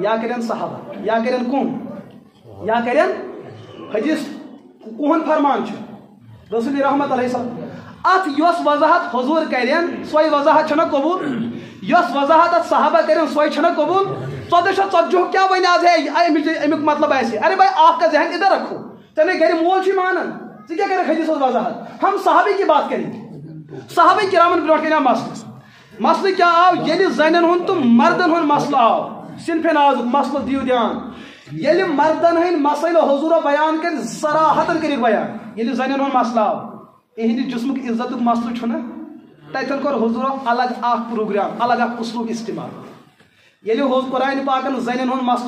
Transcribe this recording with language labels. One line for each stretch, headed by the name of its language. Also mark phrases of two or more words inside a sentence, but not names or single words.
Kashmiri: یا کرن صحابہ یا کرن کُن یا کرن حدیث کُہُنٛد فرمان چھُ رسول رحمت علیہ السلام ات یۄس وضاحت حضوٗر کرن سۄے وضاحت چھنہ قبوٗل یۄس وضاحت ات صحابہ کرن سۄے چھنہ قبوٗل 1440 کیا وۄنۍ آز ہے امیُک مطلب آسہِ
Urdu: ارے بھائی آپ کا ذہن ادھر رکھو
Kashmiri: ژےٚ گھر مول چھُے مانان ژٕ کیٛاہ کَرکھ حدیثس وضاحت
Urdu: ہم صحابی کی بات کریں
Kashmiri: صحابہ کرامن برونٛٹھ کَنہِ آو مسلہٕ کیا آو ییٚلہِ زنٮ۪ن ہُنٛد تہٕ مردن ہُنٛد مسلہٕ آو صنفِ نازُک مسلہٕ دِیِو دھیان ییٚلہِ مردن ہٕنٛدۍ مسٲیل حضوٗرو بیان کٔرۍ صراحتن کٔرِکھ بیان ییٚلہِ زنٮ۪ن ہُنٛد مسلہٕ
Urdu: آو اِہنٛدِ جسمُک عزتُک مسلہٕ چھُنہ تتٮ۪ن کوٚر حضوٗرو الگ اکھ پروگرام الگ اکھ اصلوٗب استعمال ییٚلہِ قرآنِ پاکن زنٮ۪ن ہُنٛد مسلہٕ